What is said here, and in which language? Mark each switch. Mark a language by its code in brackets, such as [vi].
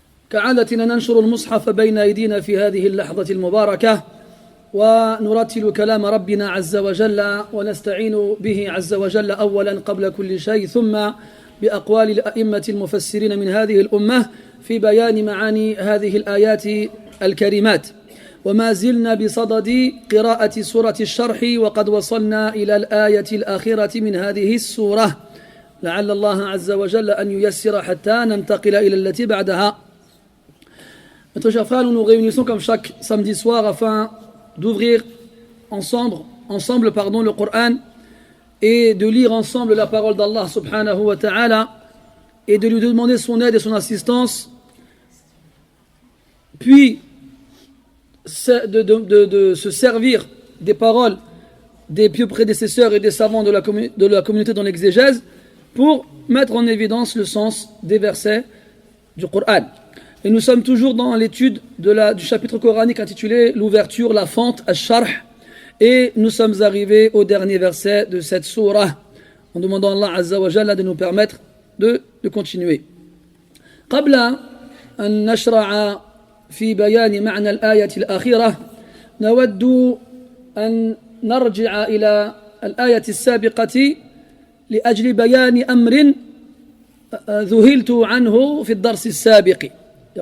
[ar] كعادتنا ننشر المصحف بين أيدينا في هذه اللحظة المباركة، ونرتل كلام ربنا عز وجل، ونستعين به عز وجل أولا قبل كل شيء، ثم بأقوال الأئمة المفسرين من هذه الأمة في بيان معاني هذه الآيات الكريمات. وما زلنا بصدد قراءة سورة الشرح، وقد وصلنا إلى الآية الأخيرة من هذه السورة، لعل الله عز وجل أن ييسر حتى ننتقل إلى التي بعدها. [fr] Mes chers frères, nous nous réunissons comme chaque samedi soir afin d'ouvrir ensemble le Coran et de lire ensemble la parole d'Allah subhanahu wa ta'ala et de lui demander son aide et son assistance, puis de se servir des paroles des pieux prédécesseurs et des savants de la communauté dans l'exégèse pour mettre en évidence le sens des versets du Coran. Et nous sommes toujours dans l'étude du chapitre coranique intitulé l'ouverture, la fente, al-sharh, et nous sommes arrivés au dernier verset de cette sourate, en demandant à Allah Azza wa Jalla de nous permettre de continuer. [ar] قبل أن نشرع في بيان معنى الآية الأخيرة، نود أن نرجع إلى الآية السابقة لأجل بيان أمر ذهلت عنه في الدرس السابق.